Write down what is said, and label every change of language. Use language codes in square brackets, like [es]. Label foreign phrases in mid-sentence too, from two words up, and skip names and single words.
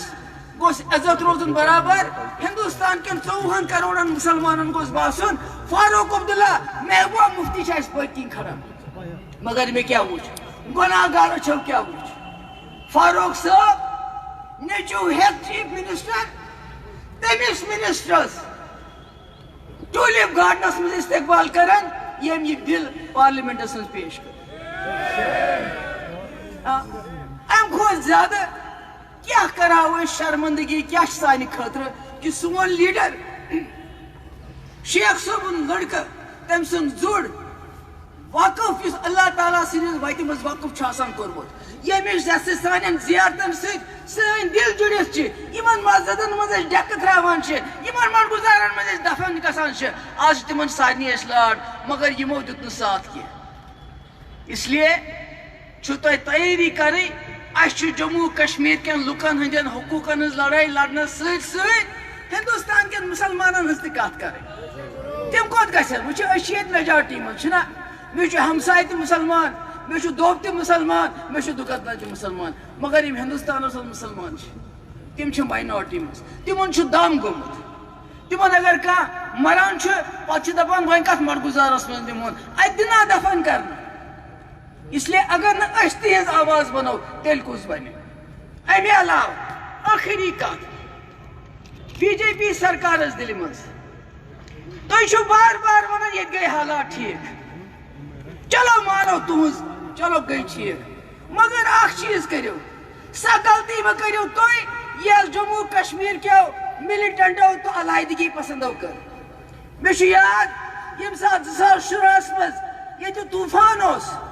[ks] گوٚژھ عزت روزُن برابر ہندوستان کٮ۪ن 24 کروڑن مسلمانن گوٚژھ باسُن فاروق عبداللہ محبوبہ مفتی چھِ اَسہِ پٔتۍ کِنۍ کھڑا مگر مےٚ کیٛاہ وٕچھ گۄناہ گار چھو کیٛاہ وٕچھ فاروق صٲب نیٚچوٗ ہٮ۪تھ [en] chief minister [ks] تٔمِس منسٹرس ٹوٗلِپ گارڈنس منٛز استقبال کران ییٚمۍ یہِ بِل پارلِمنٹس منٛز پیش کٔر امہِ کھۄتہٕ زیادٕ کیا کراو شرمندگی کیا سانہِ خٲطرٕ کہ سون لیڈر شیخ صٲبُن لڑکہٕ تٔمۍ سُنٛد زُر وقف یُس اللہ تعالیٰ سٕنٛدِس وتہِ منٛز وقف چھُ آسان کوٚرمُت ییٚمِچ یَسہٕ سانٮ۪ن زیارتن سۭتۍ سٲنۍ دِل جُڑِتھ چھِ یِمن مسجدن منٛز أسۍ ڈٮ۪کہٕ ترٛاوان چھِ یِمن مڑگُزارن منٛز أسۍ دفن گژھان چھِ آز چھِ تِمن سارنٕے أسۍ لاڈ مگر یِمو دیُت نہٕ ساتھ کینٛہہ [ur] اس لیے [ks] چھُ تۄہہِ تیٲری کرٕنۍ اَسہِ چھُ جموں کشمیٖر کٮ۪ن لُکن ہٕنٛدٮ۪ن حقوٗقن ہٕنٛز لڑٲے لڑنس سۭتۍ سۭتۍ ہندوستان کٮ۪ن مسلمانن ہٕنٛز تہِ کتھ کرٕنۍ تِم کوٚت گژھن وٕچھو أسۍ چھِ ییٚتہِ میجارٹی منٛز چھُنہ مےٚ چھُ ہمساے تہِ مُسلمان مےٚ چھُ دوب تہِ مُسلمان مےٚ چھُ دُکتنا تہِ مُسلمان مگر یِم ہندوستانس منٛز مُسلمان چھِ تِم چھِ ماینارٹی منٛز تِمن چھُ دم گوٚمُت تِمن اگر کانٛہہ مران چھُ پتہٕ چھِ دپان وۄنۍ کتھ مڑگُزارس منٛز دِمون اتہِ دِنا دفن کرنہٕ [ur] اس لیے [ks] اگر نہٕ أسۍ تِہنٛز آواز بنو تیٚلہِ کُس بنہِ امہِ علاوٕ ٲخری کتھ بی جے پی سرکارس دِلہِ منٛز تُہۍ چھِو بار بار ونان ییٚتہِ گٔے حالات ٹھیٖک چلو مانو تُہنٛز چلو گٔے ٹھیٖک مگر اکھ چیٖز کٔرِو سۄ غلطی مہ کٔرِو تُہۍ یۄس جموں کشمیٖر کیو مِلٹنٹو تہٕ علاحدگی پسندو کٔر مےٚ چھُ یاد ییٚمہِ ساتہٕ 2016 منٛز ییٚتہِ طوٗفان اوس